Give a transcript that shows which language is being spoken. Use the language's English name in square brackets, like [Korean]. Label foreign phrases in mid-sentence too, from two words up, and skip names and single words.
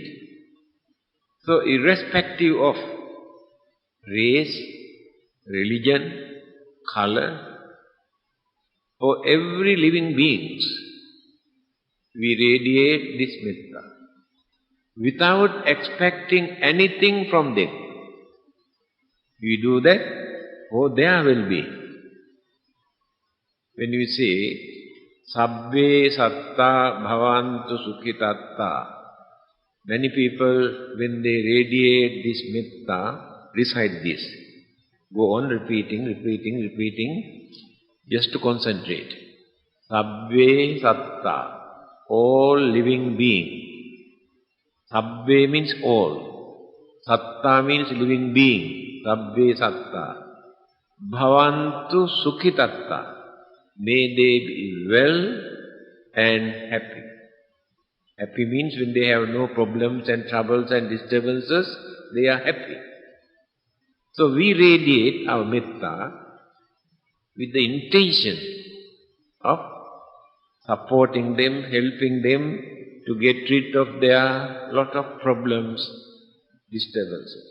[English] So irrespective of race, religion, color, for every living being, we radiate this metta without expecting anything from them. We do that for their well-being. When we say, [Pali] Sabbe satta bhavantu sukhitatta, [English] many people, when they radiate this metta, recite this. Go on repeating, just to concentrate. [Pali] Sabbe satta, [English] all living being. Sabbe means all. Satta means living being. [Pali] Sabbe satta. Bhavantu sukhitatta. [English] May they be well and happy. Happy means when they have no problems and troubles and disturbances, they are happy. So we radiate our metta with the intention of supporting them, helping them to get rid of their lot of problems, disturbances.